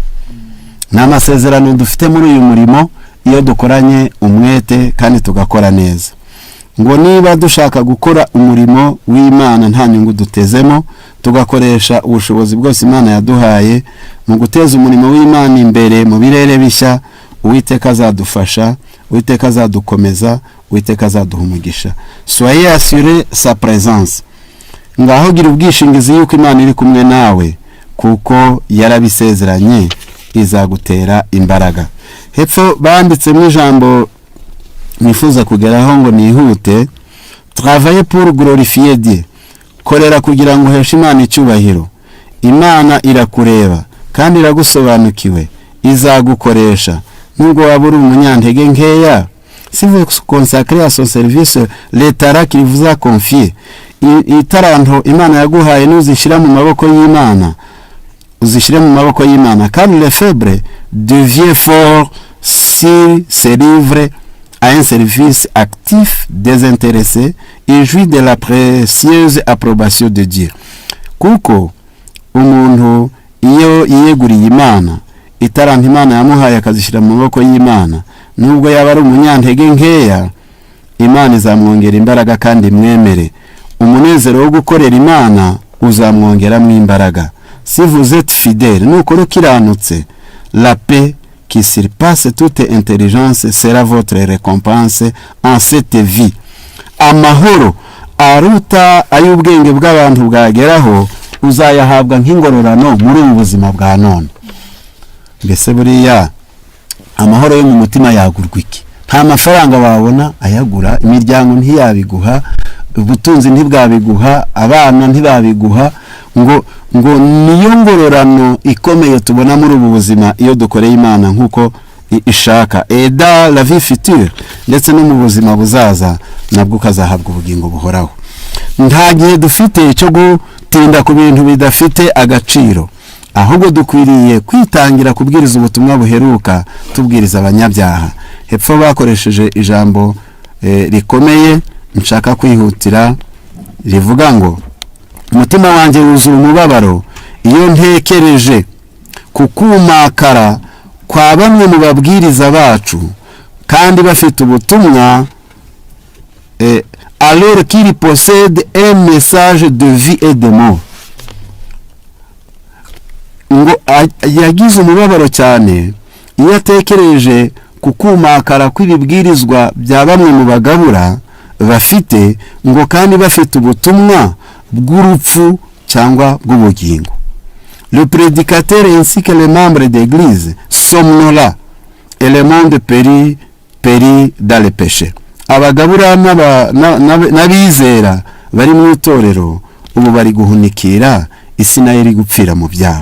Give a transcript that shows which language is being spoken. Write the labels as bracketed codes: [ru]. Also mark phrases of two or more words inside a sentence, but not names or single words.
[rw] N'amasezerano dufite muri uyu murimo iyo dukoranye umwete kandi tugakora neza, ngo niba dushaka gukora umurimo w'Imana nta nyungu dutezemo, tugakoresha ubushobozi bwose Imana yaduhaye mu guteza umurimo w'Imana imbere mu birere bishya, Uwiteka azadufasha, Uwiteka azadukomeza, Uwiteka azaduha umugisha. [fr] Soyez assuré sa présence. [rw] Ngaho gira ubwishingizi yuko Imana iri kumwe nawe, kuko yarabisezeranye izagutera imbaraga. Hepfo banditse mu ijambo nifuza kugeraho ngo nihute. [fr] Travailler pour glorifier Dieu. [rw] Korera kugira ngo uheshe Imana icyubahiro. Imana irakureba kandi iragusobanukiwe, izagukoresha nubwo waba uri umunyantege nkeya. [fr] Si vous consacrez à son service l'état qu'il vous a confié, [rw] itaranto Imana yaguhaye nuzishira mu maboko y'Imana, uzishire mu maboko y'Imana. [fr] Car le faible devient fort s'il se livre à un service actif, désintéressé, et jouit de la précieuse approbation de Dieu. [rw] Kuko umuntu iyo yiyeguriye Imana, itaranto Imana yamuhaye akazishira mu maboko y'Imana, nubwo yaba ari umunyantege nkeya, Imana izamwongera imbaraga kandi mwemere. Umunezero wo gukorera Imana uzamwongeramo imbaraga. [fr] Si vous êtes fidèle, [rw] nukora ukiranutse, [fr] la paix qui surpasse toute intelligence sera votre récompense en cette vie. [rw] Amahoro aruta ay'ubwenge bw'abantu bwageraho uzayahabwa nk'ingororano muri ubu buzima bwa none. Mbese buriya amahoro yo mu mutima yagurwa iki? Nta mafaranga wabona ayagura, imiryango ntiyabiguha, ubutunzi ntibwabiguha, abana ntibabiguha, ngo niyo ngororano ikomeye tubona muri ubu buzima iyo dukoreye Imana nkuko ishaka. [fr] Eda la vie future, [rw] ndetse no mu buzima buzaza nabwo kazahabwa ubugingo buhoraho. Nta gihe dufite cyo gutinda ku bintu bidafite agaciro, ahubwo dukwiriye kwitangira kubwiriza ubutumwa buheruka, tubwiriza abanyabyaha. Hepfo bakoresheje ijambo rikomeye nshaka kwihutira, rivuga ngo umutima wanjye wuzuye umubabaro iyo ntekereje kukumakara kwa bamwe mu babwiriza bacu kandi bafite ubutumwa, [fr] alors qu'il possède un message de vie et de mort. [rw] Ngo yagize umubabaro cyane iyo atekereje kukumakara kw'ibibwirizwa bya bamwe mu bagabura bafite, ngo kandi bafite ubutumwa bw'urupfu cyangwa bw'ubugingo. [fr] Le prédicateur ainsi que les membres d'église somnolent et le monde périt dans le péché. [rw] Abagabura n'abizera bari mu itorero ubu bari guhunikira, isi nayo iri gupfira mu byaha.